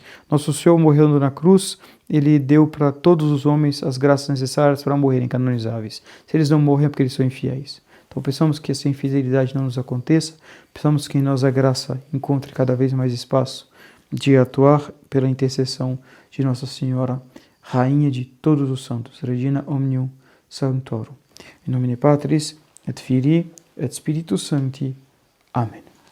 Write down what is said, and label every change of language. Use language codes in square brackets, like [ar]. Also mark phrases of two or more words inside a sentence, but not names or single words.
[pt] Nosso Senhor, morrendo na cruz, Ele deu para todos os homens as graças necessárias para morrerem canonizáveis. Se eles não morrem é porque eles são infiéis. Então pensamos que essa infidelidade não nos aconteça, pensamos que em nós a graça encontre cada vez mais espaço de atuar pela intercessão de Nossa Senhora, Rainha de todos os santos, [la] Regina Omnium Sanctorum. In nomine Patris, et Filii, et Spiritus Sancti. Amen.